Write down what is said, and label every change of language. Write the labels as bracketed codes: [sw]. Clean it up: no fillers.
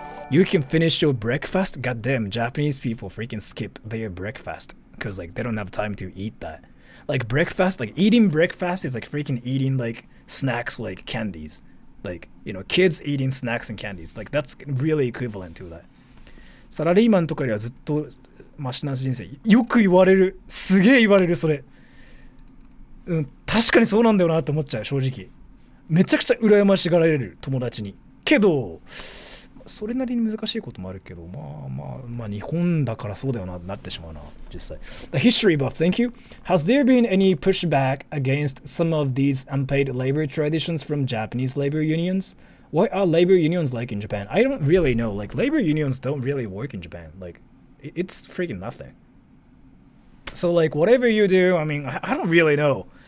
[en] You can finish your breakfast? Goddamn, Japanese people freaking skip their breakfast because like they don't have time to eat that. Like breakfast, like eating breakfast is like freaking eating like snacks like candies. Like, you know, kids eating snacks and candies. Like that's really equivalent to that. [ja] サラリーマンとかよりはずっとマシな人生。よく言われる。すげえ言われるそれ。確かにそうなんだよなって思っちゃう正直。めちゃくちゃ羨ましがられる友達に。けど。それなりに難しいこともあるけど、まあ日本だからそうだよなってしまうな実際。 [en] The history buff, thank you. Has there been any pushback against some of these unpaid labor traditions from Japanese labor unions? What are labor unions like in Japan? I don't really know. Like labor unions don't really work in Japan. Like it's freaking nothing. So like whatever you do, I mean, I don't really know.